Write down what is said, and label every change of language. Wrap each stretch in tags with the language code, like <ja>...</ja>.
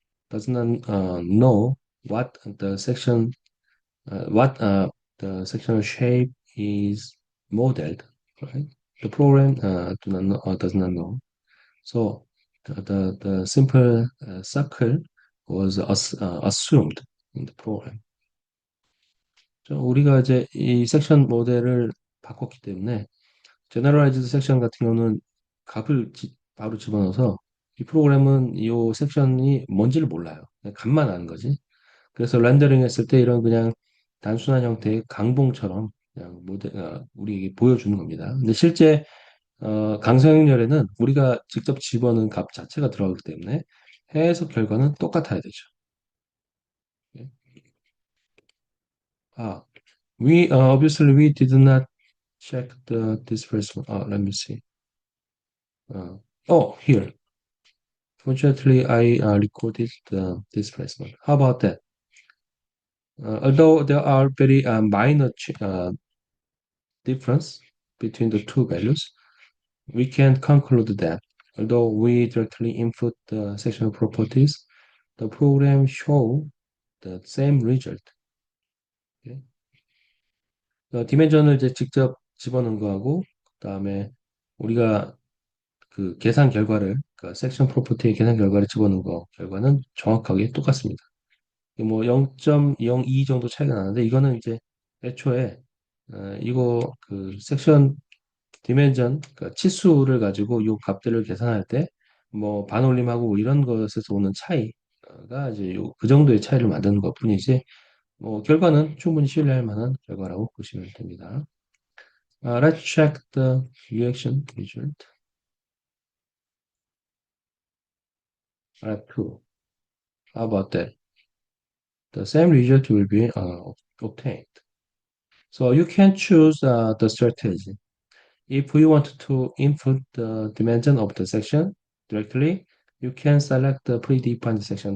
<en>does not know what the section what the sectional shape is modeled, right? The program do not know, does not know. So the simple circle was assumed in the program.</en> <ko>우리가 이제 이 섹션 모델을 바꿨기 때문에 제너럴라이즈드 섹션 같은 경우는 값을 바로 집어넣어서 이 프로그램은 이 섹션이 뭔지를 몰라요. 그냥 값만 아는 거지. 그래서 렌더링 했을 때 이런 그냥 단순한 형태의 강봉처럼 그냥 우리에게 보여주는 겁니다. 근데 실제 강성형열에는 우리가 직접 집어넣은 값 자체가 들어가기 때문에 해석 결과는 똑같아야 되죠. 예.</ko> <en>아, obviously we did not check this first one. Let me see. Uh, here. Fortunately, I recorded this first one. How about that? Although there are very minor difference between the two values, we can conclude that although we directly input the sectional properties, the program show the same result.</en> <ko>예. 디멘전을 이제 직접 집어넣은 거하고 그다음에 우리가 그 계산 결과를 그 섹션 프로퍼티의 계산 결과를 집어넣은 거 결과는 정확하게 똑같습니다. 뭐 0.02 정도 차이가 나는데 이거는 이제 애초에 이거 그 섹션 디멘전 그러니까 치수를 가지고 이 값들을 계산할 때 뭐 반올림하고 뭐 이런 것에서 오는 차이가 이제 그 정도의 차이를 만드는 것뿐이지 뭐 결과는 충분히 신뢰할 만한 결과라고 보시면 됩니다.</ko> <en>Let's check the reaction result. Alright, cool. How about that? The same result will be obtained. So you can choose the strategy. If you want to input the dimension of the section directly, you can select the predefined section.</en>